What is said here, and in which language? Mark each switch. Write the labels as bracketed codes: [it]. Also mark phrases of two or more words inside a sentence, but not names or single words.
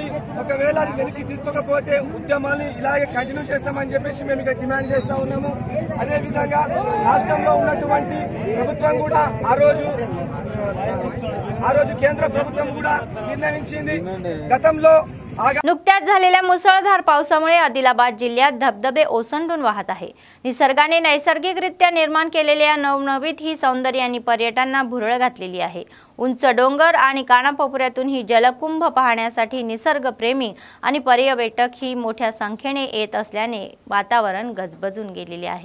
[te] ఒకవేళ అది వెనక్కి తీసుకోకపోతే ఉద్యమాన్ని ఇలాగే కంటిన్యూ చేస్తామని చెప్పేసి మేము ఇక్కడ డిమాండ్ చేస్తా ఉన్నాము. అదేవిధంగా రాష్ట్రంలో ఉన్నటువంటి ప్రభుత్వం కూడా ఆ రోజు ఆ రోజు కేంద్ర ప్రభుత్వం కూడా నిర్ణయించింది. గతంలో [mr] नुकत्याच झालेल्या मुसळधार पावसामुळे आदिलाबाद जिल्ह्यात धबधबे ओसंडून वाहत आहे. निसर्गाने नैसर्गिकरित्या निर्माण केलेल्या नवनवीत ही सौंदर्य आणि पर्यटनांना भुरळ घातलेली आहे. उंच डोंगर आणि कानाकोपऱ्यातून ही जलकुंभ पाहण्यासाठी निसर्गप्रेमी आणि पर्यटक ही मोठ्या संख्येने येत असल्याने वातावरण गजबजून गेलेले आहे.